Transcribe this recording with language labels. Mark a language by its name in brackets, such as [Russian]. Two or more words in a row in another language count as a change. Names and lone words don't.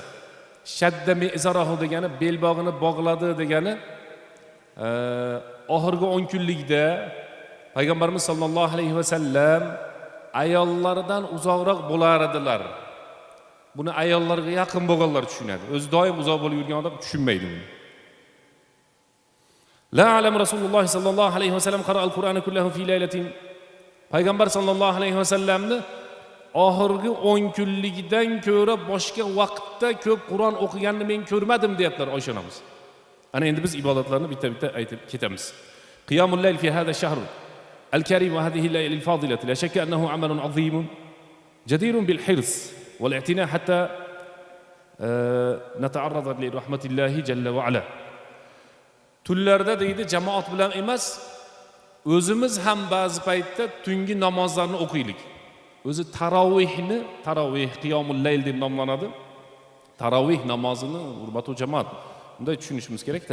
[Arabic] شد مئزره [Uzbek] degani belbog'ini bog'ladi degani oxirgi 10 kunlikda Payg'ambarimiz sollallohu alayhi vasallam ayollardan uzoqroq bo'lar edilar. Buni ayollarga yaqin bo'lganlar tushunadi. O'zi doim uzoq bo'lib yurgan odam tushunmaydi buni. [Arabic] لم أر رسول الله صلى الله عليه وسلم قرأ القرآن كله في ليلة. [Uzbek] Payg'ambar sallallohu alayhi vasallamni oxirgi 10 kunlikdan ko'ra boshqa vaqtda ko'p Qur'on o'qiganini men ko'rmadim deyaptilar Oysha onamiz. Ana endi biz ibodatlarni bitta-bitta aytib ketamiz. [Arabic] قيام الليل في هذا الشهر الكريم وهذه الليل الفاضلة لا شك أنه عمل عظيم جدير بالحرص والاعتناء حتى نتعرض لرحمة الله جل وعلا. [Uzbek] Tunlarda deydi jamoat bilan emas, o'zimiz ham ba'zi paytda tungi namozlarni o'qiylik. O'zi tarovih qiyomul layl deb nomlanadi. Tarovih namozini hurmatli jamoat bunday tushunishimiz kerak-da.